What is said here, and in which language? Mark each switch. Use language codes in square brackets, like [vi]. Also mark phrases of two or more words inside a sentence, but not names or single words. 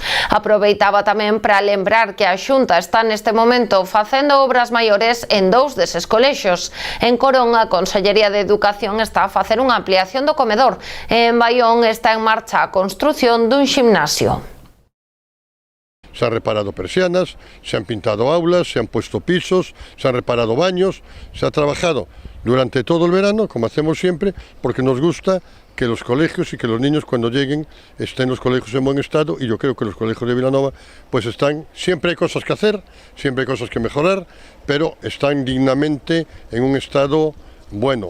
[gl] Aproveitaba tamén para lembrar que a Xunta está neste momento facendo obras maiores en 2 deses colexios. En Corón, a Consellería de Educación está a facer unha ampliación do comedor. En Baión está en marcha a construción dun ximnasio. [es] Se han reparado persianas, se han pintado aulas, se han puesto pisos, se han reparado baños, se ha trabajado durante todo el verano, como hacemos siempre, porque nos gusta que los colegios y que los niños cuando lleguen estén los colegios en buen estado, y yo creo que los colegios de Vilanova pues están, siempre hay cosas que hacer, siempre hay cosas que mejorar, pero están dignamente en un estado bueno.